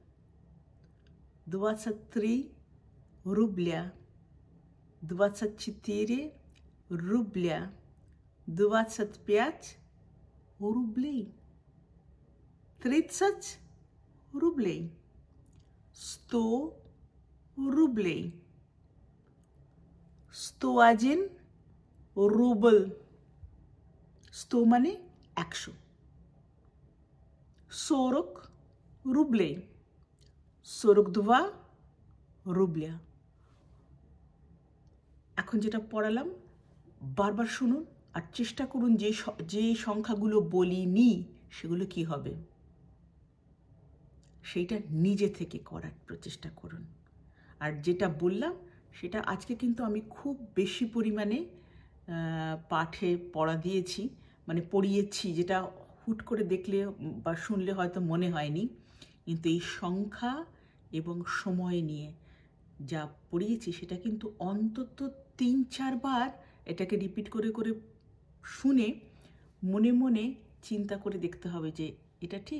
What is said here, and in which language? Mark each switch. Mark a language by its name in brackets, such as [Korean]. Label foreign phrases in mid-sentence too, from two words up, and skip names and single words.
[Russian] 23 рубля, 24 рубля, 25 рублей, 30 рублей, 100 рублей, 101 рубль, 100 মানে 100, 40 рублей, 42 рубля। [Bangla] এখন যেটা পড়ালাম বারবার শুনুন আর চেষ্টা করুন যে সংখ্যাগুলো বলিনি সেগুলো কি হবে সেইটা নিজে থেকে করার প্রচেষ্টা করুন। আর যেটা বললাম সেটা আজকে কিন্তু আমি খুব বেশি পরিমাণে পাঠে পড়া দিয়েছি, মানে পড়িয়েছি, যেটা হুট করে দেখলে বা শুনলে হয়তো মনে হয়নি, কিন্তু এই সংখ্যা এবং সময় নিয়ে যা পড়িয়েছি সেটা কিন্তু অন্তত 3-4 বার এটাকে রিপিট করে করে শুনে মনে মনে চিন্তা করে দেখতে হবে যে এটা ঠিক।